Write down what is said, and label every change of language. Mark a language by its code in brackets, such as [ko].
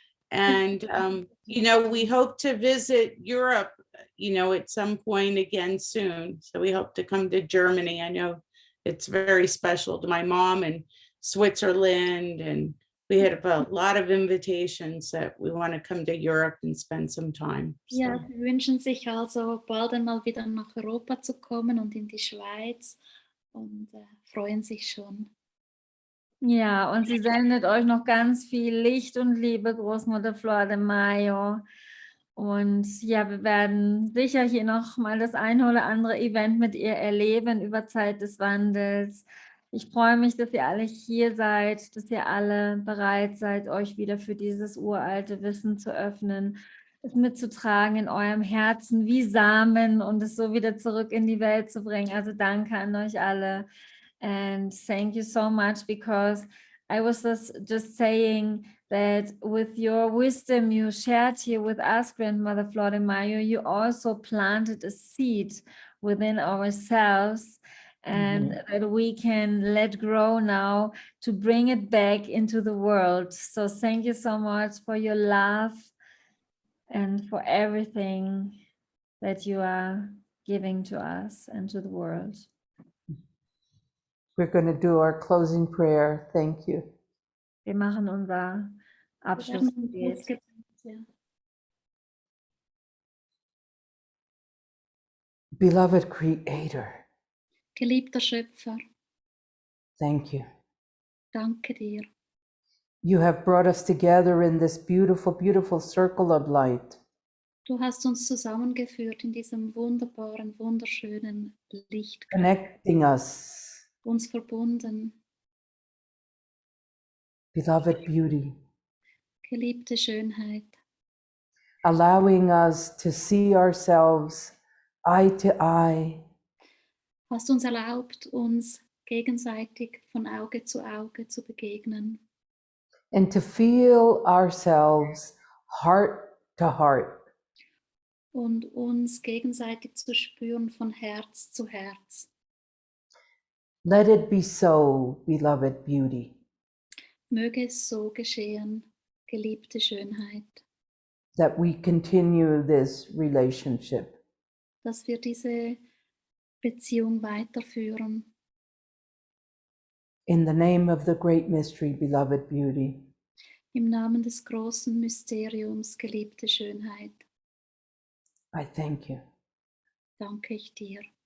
[en] And, you know, we hope to visit Europe, you know, at some point again soon. So we hope to come to Germany. I know it's very special to my mom, and Switzerland, and we had a lot of invitations that we want to come to Europe and spend some time. So. [de] Ja, sie wünschen sich also bald einmal wieder nach Europa zu kommen und in die Schweiz und freuen sich schon. Ja, und sie sendet euch noch ganz viel Licht und Liebe, Großmutter Flordemayo. Und ja, wir werden sicher hier noch mal das eine oder andere Event mit ihr erleben über Zeit des Wandels. Ich freue mich, dass ihr alle hier seid, dass ihr alle bereit seid, euch wieder für dieses uralte Wissen zu öffnen, es mitzutragen in eurem Herzen wie Samen und es so wieder zurück in die Welt zu bringen. Also danke an euch alle. [en] And thank you so much, because I was just saying that with your wisdom you shared here with us, Grandmother Flordemayo, you also planted a seed within ourselves, and that we can let grow now to bring it back into the world. So thank you so much for your love and for everything that you are giving to us and to the world. We're going to do our closing prayer. Thank you. [de] Wir machen unser Abschlussgebet. Ja. [en] Beloved Creator, [de] Geliebter Schöpfer, [en] thank you. [de] danke dir. [en] You have brought us together in this beautiful, beautiful circle of light. [de] Du hast uns zusammengeführt in diesem wunderbaren, wunderschönen Licht. [en] Connecting us, [de] Uns verbunden. [en] beloved beauty, [de] Geliebte Schönheit. [en] allowing us to see ourselves eye to eye, [de] Hast uns erlaubt, uns gegenseitig von Auge zu begegnen. [en] and to feel ourselves heart to heart. [de] Und uns gegenseitig zu spüren von Herz zu Herz. [en] Let it be so, beloved beauty. [de] Möge es so geschehen, geliebte Schönheit, [en] That we continue this relationship. [de] dass wir diese Beziehung weiterführen. [en] In the name of the great mystery, beloved beauty. [de] Im Namen des großen Mysteriums, geliebte Schönheit, [en] I thank you. [de] danke ich dir.